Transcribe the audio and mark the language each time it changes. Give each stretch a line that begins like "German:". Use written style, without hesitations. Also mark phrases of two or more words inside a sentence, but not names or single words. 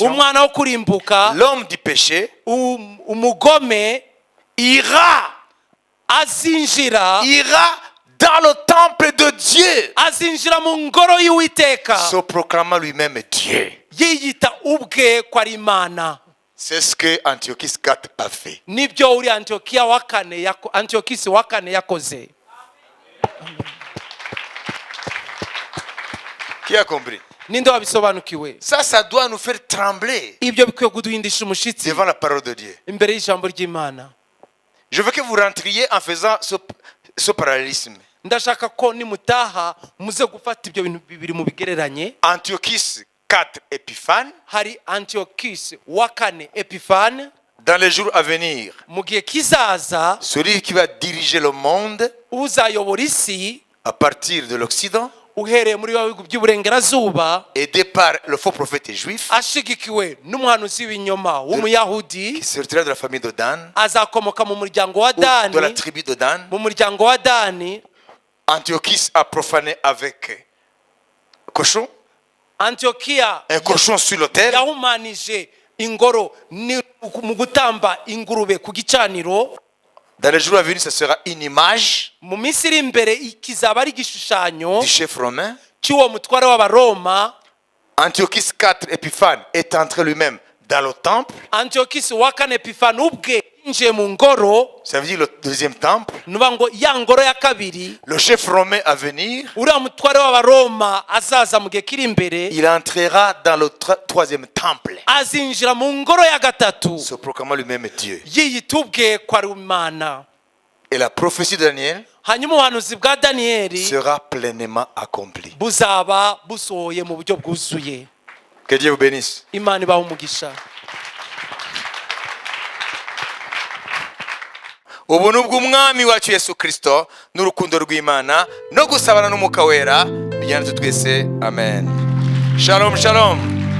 Kinyarwanda: umwana wo kurimbuka,
French: l'homme du péché,
Kinyarwanda: umugome
French: ira
Kinyarwanda: azinjira
French: dans dans le temple de Dieu,
Kinyarwanda: azinjira mu ngoro y'Uwiteka
French: se proclamant lui-même Dieu.
Kinyarwanda: yiyita ubwe ko ari Imana.
French: C'est ce que Antiochus IV a fait.
Kinyarwanda: Nibyo uri Antiochus wa kane yakoze.
French: Qui a compris?
Kinyarwanda: Ninde wabisobanukiwe?
French: Ça doit nous faire trembler
Kinyarwanda: Ibyo bikwiye kuduhindisha umushitsi
French: devant la parole de Dieu.
Kinyarwanda: imbere y'ijambo ry'Imana.
French: Je veux que vous rentriez en faisant ce parallélisme.
Kinyarwanda: Ndashaka ko nimutaha muze gufata ibyo bintu bibiri mu bigereranye.
French: Antiochus IV Épiphane,
Kinyarwanda: Hari Antiochus wa kane Epiphane,
French: dans les jours à venir,
Kinyarwanda: mu gihe kizaza
French: celui qui va diriger le monde
Kinyarwanda: uzayobora isi
French: à partir de l'Occident,
Kinyarwanda: uhereye muri bihugu by'uburengerazuba,
French: aidé par le faux prophète juif,
Kinyarwanda: ashigikiwe n'umuhanuzi w'ibinyoma w'umuyahudi,
French: qui sortira de la famille de Dan,
Kinyarwanda: azakomoka mu muryango wa
French: ou de la
Kinyarwanda: Dani.
French: tribu de Dan.
Kinyarwanda: Mu muryango wa Dani,
French: Antiochus a profané avec cochon,
Kinyarwanda: Antiokia
French: un cochon sur l'autel.
Kinyarwanda: yahumanije ingoro mu gutamba ingurube ku gicaniro.
French: Dans les jours à venir, ce sera une image
Kinyarwanda: Mu minsi iri imbere kizaba ari igishushanyo
French: du chef romain.
Kinyarwanda: cy'uwo mutware w'abaroma.
French: Antiochus IV Épiphane est entré lui-même dans le temple.
Kinyarwanda: Antiochus wa kane Epifani ubwe yinjiye mu ngoro,
French: Ça veut dire le deuxième temple.
Kinyarwanda: nuba ngo ya ngoro ya kabiri.
French: Le chef romain à venir,
Kinyarwanda: Uriya mutware w'abaroma azaza mu gihe kiri imbere,
French: il entrera dans le troisième temple,
Kinyarwanda: azinjira mu ngoro ya gatatu
French: se proclamant lui-même Dieu.
Kinyarwanda: yiyita ubwe ko ari Imana.
French: Et la prophétie de Daniel
Kinyarwanda: Hanyuma ubuhanuzi bwa Daniyeli
French: sera pleinement accomplie.
Kinyarwanda: buzaba busohoye mu buryo bwuzuye.
French: Que Dieu vous bénisse.
Kinyarwanda: Imana ibahe umugisha. Ubuntu bw'umwami wacu Yesu Kristo n'urukundo rw'Imana no gusabana n'Umwuka Wera bijyana twese. Amen. Shalom, shalom.